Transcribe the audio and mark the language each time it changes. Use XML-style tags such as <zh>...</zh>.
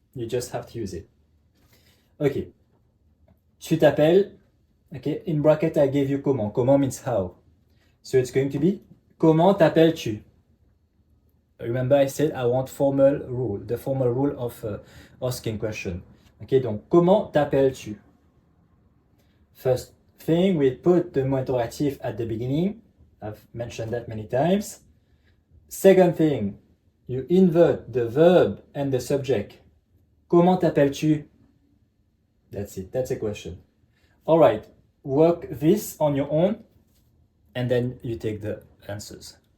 <en>You just have to use it. Okay.</en> <fr>Tu t'appelles.</fr> <en>Okay. In bracket, I gave you comment. Comment means how. So it's going to be</en> <fr>comment t'appelles-tu?</fr> <en>Remember I said I want formal rule, the formal rule of asking question.</en> <fr>Okay, donc comment t'appelles-tu?</fr> <en>First thing, we put the mot interrogative at the beginning. I've mentioned that many times. Second thing, you invert the verb and the subject.</en> <fr>Comment t'appelles-tu?</fr> <en>That's it, that's a question. All right, work this on your own, and then you take the answers.</en>